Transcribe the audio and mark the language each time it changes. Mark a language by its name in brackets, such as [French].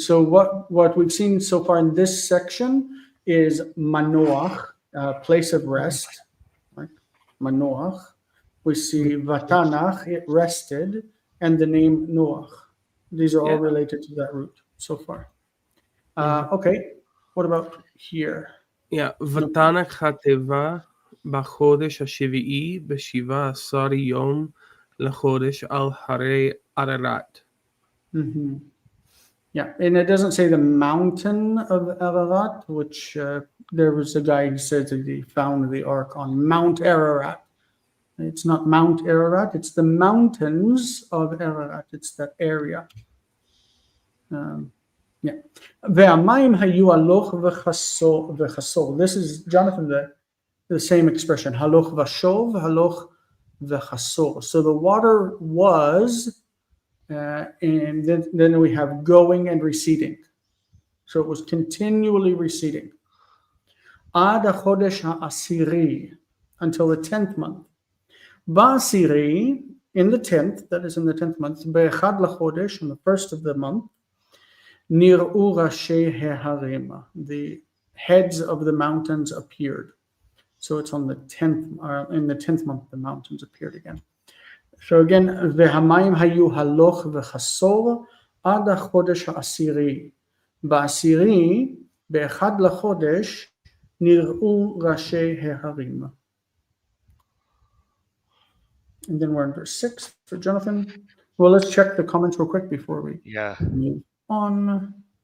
[English] So what we've seen so far in this section is Manoach, place of rest. Right? Manoach. We see Vatanach, it rested, and the name Noach. These are all related to that root so far. Okay. What about here? [Hebrew] Yeah, ותנח התיבה בחודש השביעי ב-17 יום לחודש על הרי ערערת. [English] Yeah, and it doesn't say the mountain of Ararat, which there was a guy who said that he found the ark on Mount Ararat. It's not Mount Ararat, it's the mountains of Ararat. It's that area. [Hebrew] Yeah. והמים היו הלוך וחסור. [English] This is, Jonathan, the same expression. [Hebrew] הלוך ושוב, הלוך וחסור. [English] So the water was, and then we have going and receding. So it was continually receding. [Hebrew] עד החודש העשירי, [English] until the 10th month. [Hebrew] בעשירי, [English] in the 10th, that is in the 10th month, [Hebrew] באחד לחודש, [English] on the 1st of the month, [Hebrew] נראו ראשי ההרים, [English] the heads of the mountains appeared. So it's on the 10th, in the 10th month, the mountains appeared again. [Hebrew] So again, והמים היו הלוך וחסור עד החודש העשירי. בעשירי, באחד לחודש, נראו ראשי ההרים. [English] And then we're in verse 6 for Jonathan. Well, let's check the comments real quick before we move on.